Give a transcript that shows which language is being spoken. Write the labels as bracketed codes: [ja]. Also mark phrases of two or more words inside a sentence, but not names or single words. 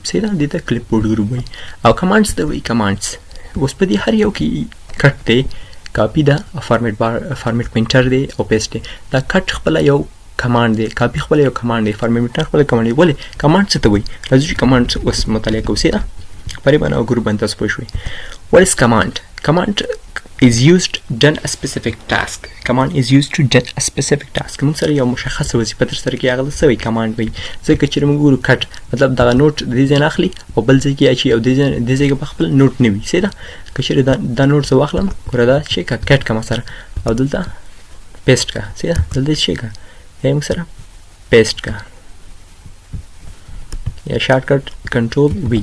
[ps] صحیح ده، دې ته [en] clipboard group [ps] وایي. او کمانډز ته وایي کمانډز. اوس په دې هر یو کې کټ دی، کاپي ده، [en] format painter [ps] دی او پیسټ دی. دا کټ خپله یو کمانډ دی، کاپي خپله یو کمانډ دی، [en] format painter [ps] خپله کمانډ دی. ولې کمانډ څه ته وایي؟ راځو چې کمانډ اوس مطالعه کوو. صحیح ده، پرې باندې او ګروپ باندې تاسو پوه شوئ. [en] What is command? Command is used to done a specific task. Command is used to done a specific task. [ps] موږ سره یو مشخصه وظیفه تر سره کوي، هغه څه وایي؟ کمانډ وایي. ځکه چې موږ ګورو کټ مطلب دغه نوټ د دې ځای نه اخلي او بل ځای کې اچي او دې ځای کې په خپل نوټ نه وي. صحیح ده، که چېرې دا نوټ زه واخلم، ګوره دا چې که کټ کړم سره او دلته پیسټ کړه. صحیح ده، دلته چې کړه یا موږ سره پیسټ کړه یا [en] shortcut control [ps] وي.